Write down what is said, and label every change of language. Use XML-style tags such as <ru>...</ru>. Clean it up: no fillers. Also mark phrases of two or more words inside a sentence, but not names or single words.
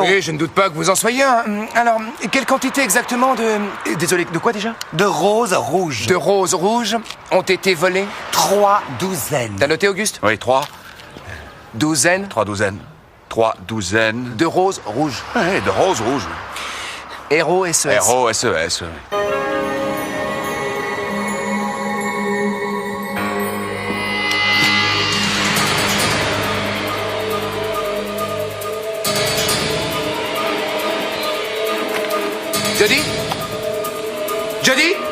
<fr>Oui, je ne doute pas que vous en soyez un. Alors, quelle quantité exactement de... Désolé, de quoi déjà? De roses rouges. De roses rouges ont été volées? 3 douzaines. T'as noté, Auguste? Oui, 3. Douzaines? 3 douzaines. 3 douzaines. De roses rouges. Oui, de roses rouges. R-O-S-E-S. R-O-S-E-S, oui. Jody? Jody?</fr>